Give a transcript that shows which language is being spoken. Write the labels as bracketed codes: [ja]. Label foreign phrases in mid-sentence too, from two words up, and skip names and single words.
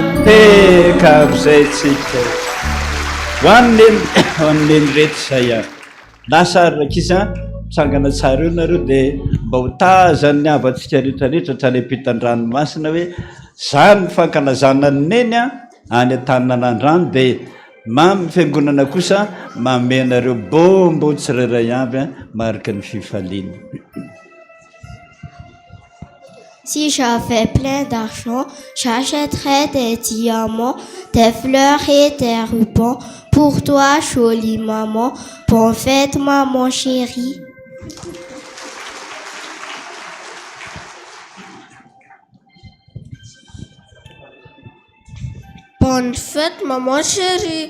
[mg] Pekabzay tsika hoan'leny rehetra zay a, lasa rakiza mitsangana tsara eo nareo dia mba ho tazany ny avatsika rehetrarehetra hatrany ampitan-dranomasina hoe zany fankalazana neny a any an-taninan'andrano, dia mamy fiangonana kosa mamenareo bombo tsirairay avy a marika ny fifaliana. [fr] Si j'avais plein d'argent, j'achèterais des diamants, des fleurs et des rubans. Pour toi, jolie maman, bonne fête, maman chérie. Bonne fête, maman chérie.